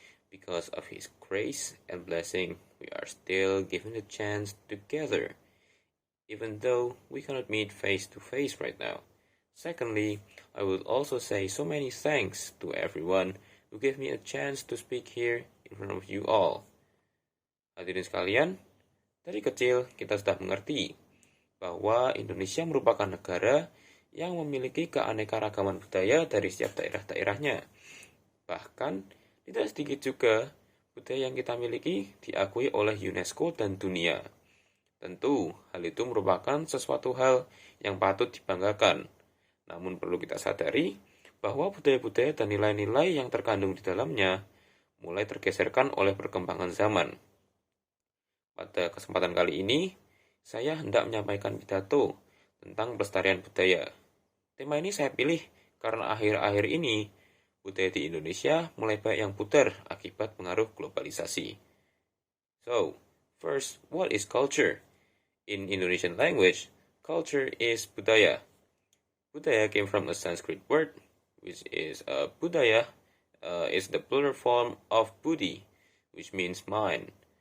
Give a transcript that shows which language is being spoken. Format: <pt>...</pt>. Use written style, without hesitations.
<en>Because of His grace and blessing, we are still given the chance together, even though we cannot meet face to face right now. Secondly, I would also say so many thanks to everyone who gave me a chance to speak here in front of you all.</en> <id>Hadirin sekalian, dari kecil kita sudah mengerti bahwa Indonesia merupakan negara yang memiliki keanekaragaman budaya dari setiap daerah-daerahnya. Bahkan, tidak sedikit juga budaya yang kita miliki diakui oleh UNESCO dan dunia. Tentu, hal itu merupakan sesuatu hal yang patut dibanggakan. Namun perlu kita sadari bahwa budaya-budaya dan nilai-nilai yang terkandung di dalamnya mulai tergeserkan oleh perkembangan zaman. Pada kesempatan kali ini, saya hendak menyampaikan pidato tentang pelestarian budaya. Tema ini saya pilih karena akhir-akhir ini budaya di Indonesia mulai banyak yang pudar akibat pengaruh globalisasi.</id> <en>So, first, what is culture? In Indonesian language, culture is budaya. Budaya came from a Sanskrit word, which is budaya, is the plural form of budi, which means mind.</en>